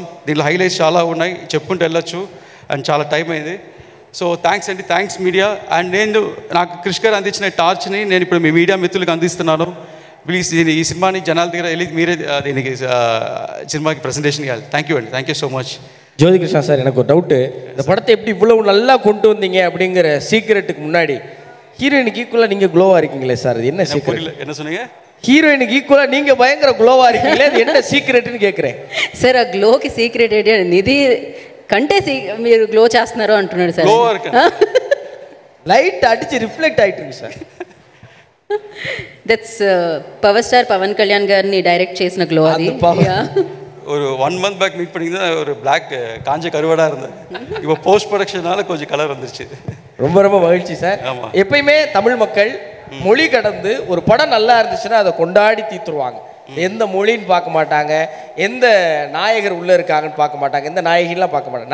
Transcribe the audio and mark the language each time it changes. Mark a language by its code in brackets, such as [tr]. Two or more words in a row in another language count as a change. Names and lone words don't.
[te] దీనిలో హైలైట్స్ చాలా ఉన్నాయి, చెప్పుకుంటూ వెళ్ళొచ్చు. అండ్ చాలా టైం అయింది. సో థ్యాంక్స్ అండి, [en] thanks media. [te] అండ్ నాకు క్రిష్ గారు అందించిన టార్చ్ని నేను ఇప్పుడు మీ మీడియా మిత్రులకు అందిస్తున్నాను. ప్లీజ్ ఈ సినిమాని జనాల దగ్గర వెళ్ళి మీరే దీనికి సినిమాకి ప్రెజెంటేషన్ ఇవ్వాలి. [en] thank you అండి, thank you so much. [ta] ஜோதி கிருஷ்ணா சார், எனக்கு ஒரு டவுட்டு. இந்த படத்தை எப்படி இவ்வளவு நல்லா கொண்டு வந்தீங்க அப்படிங்கிற சீக்ரெட்டுக்கு முன்னாடி ஹீரோயினுக்கு ஈக்குவலாக நீங்கள் க்ளோவாக இருக்கீங்களே சார், அது என்ன சீக்ரெட்? என்ன சொன்னீங்க? ஹீரோயின்கி ஈக்குவல் நீங்க பயங்கர க்ளோவா இருக்கீங்களே, அது என்ன சீக்ரெட்னு கேக்குறேன் [te] సార్. ఆ గ్లోకి సీక్రెట్ ఏంటి? నిధి కంటే మీరు గ్లో చేస్తున్నారు అంటున్నాడు సార్. లైట్ అడిచి రిఫ్లెక్ట్ అయిట్టుంది సార్. దట్స్ పవర్ స్టార్ పవన్ కళ్యాణ్ గారిని డైరెక్ట్ చేసిన గ్లో అది. [ta] ஒரு 1 [en] month back meet [ta] பண்ணிங்கன்னா ஒரு பிளாக் காஞ்ச கருவாடாக இருந்தது. இப்போ [en] post productionஆல [ta] கொஞ்சம் கலர் வந்துருச்சு. ரொம்ப ரொம்ப மகிழ்ச்சி சார். எப்பயுமே தமிழ் மக்கள் மொழி கடந்து ஒரு படம் நல்லா இருந்துச்சுன்னா அதை கொண்டாடி தீத்துருவாங்க. எந்த மொழின்னு பார்க்க மாட்டாங்க, எந்த நாயகர் உள்ளே இருக்காங்கன்னு பார்க்க மாட்டாங்க, எந்த நாயகிலாம் பார்க்க மாட்டாங்க.